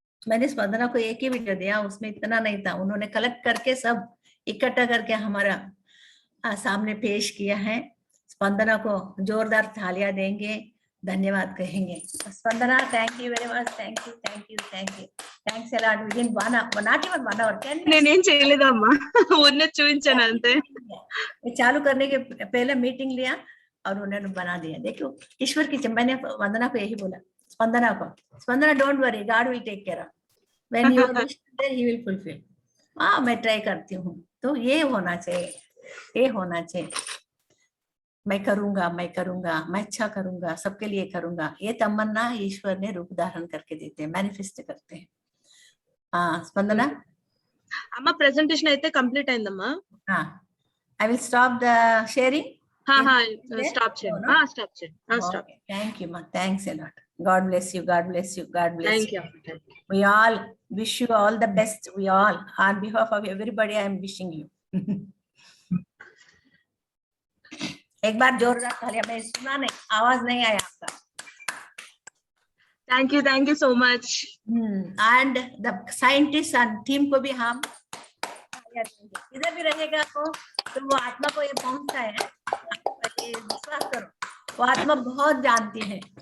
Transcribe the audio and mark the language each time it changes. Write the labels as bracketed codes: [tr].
[hi] मैंने स्पंदना को एक ही वीडियो दिया, उसमें इतना नहीं था, उन्होंने कलेक्ट करके सब इकट्ठा करके हमारा सामने पेश किया है। स्पंदना को जोरदार तालियां देंगे, धन्यवाद कहेंगे। [en] Spandana, thank you very much, thank you thank you thank you, thanks a lot. Within not even 1 hour, 10 minutes [te] నేనేం చేయలేదమ్మా, ఉన్న చూపించాను అంతే। [hi] चालू करने के पहले मीटिंग लिया और उन्होंने बना दिया। देखो ईश्वर की, मैंने वंदना को यही बोला, स्पंदना को, [en] Spandana don't worry, God will take care, when you are there he will fulfil. [hi] मैं ट्राई करती हूँ, तो ये होना चाहिए, ये होना चाहिए। मैं करूंगा, मैं करूंगा, मैं अच्छा करूंगा, सबके लिए करूंगा, ये तमन्ना ईश्वर ने रूप धारण करके देते हैं, मैनिफेस्ट करते हैं। स्पंदना [te] అమ్మ ప్రెజెంటేషన్ అయితే కంప్లీట్ అయిందమ్మా। [en] I will stop the sharing. [te] Stop చేయండి, స్టాప్ చేయండి, stop. [en] Thank you ma, thanks a lot. God bless you, God bless you, God bless thank you. You. We all wish you all the best. We all, on behalf of everybody, I am wishing you. [hi] एक बार जोरदार तालियां, मैं सुना नहीं, आवाज नहीं आया आपका। [en] Thank you so much. And the scientists and team [hi] को भी हम इधर भी रहेगा तो वो आत्मा को ये पहुंचता है, विश्वास करो, वो आत्मा बहुत जानती है।